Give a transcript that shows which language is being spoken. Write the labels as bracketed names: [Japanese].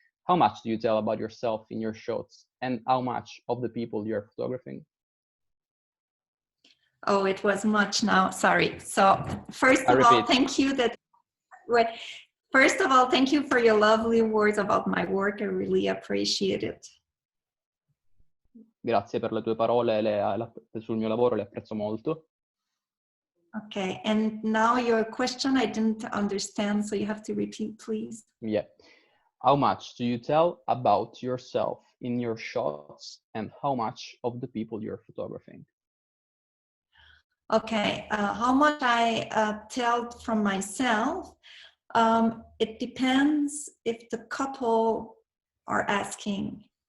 [English] How much do you tell about yourself in your shots, and how much of the people you're photographing? Oh, it was much now. Sorry. So first of all, thank you First of all, thank you for your lovely words about my work. I really appreciate it. [Italian] Grazie per le tue parole sul mio lavoro, le apprezzo molto. [English] Okay, and now your question I didn't understand, so you have to repeat, please. Yeah. How much do you tell about yourself in your shots, and how much of the people you're photographing? Okay, how much I tell from myself, it depends if the couple are asking.